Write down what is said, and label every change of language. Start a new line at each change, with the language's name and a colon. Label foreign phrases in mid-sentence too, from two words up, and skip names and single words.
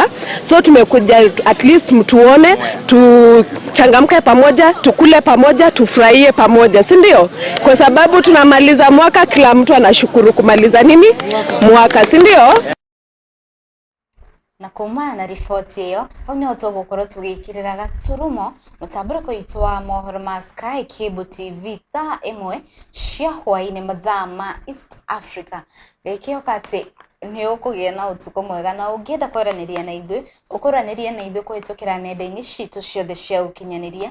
Swahili: So tumekuja
English: at least
Swahili: mtuone, tuchangamke pamoja, tukule pamoja, tufurahie pamoja, si ndio? Kwa sababu tunamaliza mwaka, kila mtu anashukuru kumaliza mwaka, si ndio?
Kikuyu: Na kumana na ripoti hiyo, hau niho tũgũkorwo tũgĩkĩrĩra gaturumo mũtambũrũko witũ wa mohoro ma Sky Cable TV thaa 1 cia hwaĩ-inĩ mathaa ma East Africa. Gĩkĩhoka atĩ nĩ ũkũgĩa na ũtukũ mwega, na ũngĩenda kwaranĩria na ithuĩ, ũkũranĩrie na ithuĩ kũhĩtũkĩra nenda-inĩ citũ ciothe cia ũkinyanĩria.